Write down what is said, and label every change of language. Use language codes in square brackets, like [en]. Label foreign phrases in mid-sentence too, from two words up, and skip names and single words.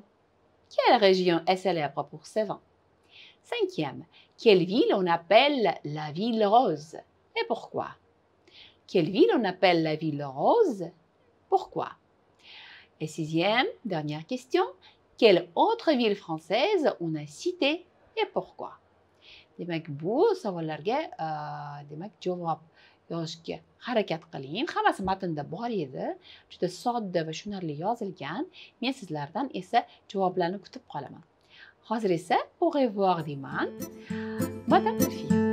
[fr] Quelle région est célèbre pour ce vin? Cinquième, quelle ville on appelle la ville rose et pourquoi? Quelle ville on appelle la ville rose? Pourquoi? Et sixième, dernière question, quelle autre ville française on a citée et pourquoi? [uz] Demak, bu savollarga demak javob yozishga harakat qiling. Hammasi matnda bor edi. Juda sodda va tushunarli yozilgan. Men sizlardan esa javoblarni kutib qolaman. Hozir esa [fr] au revoir [uz] deyman. Madame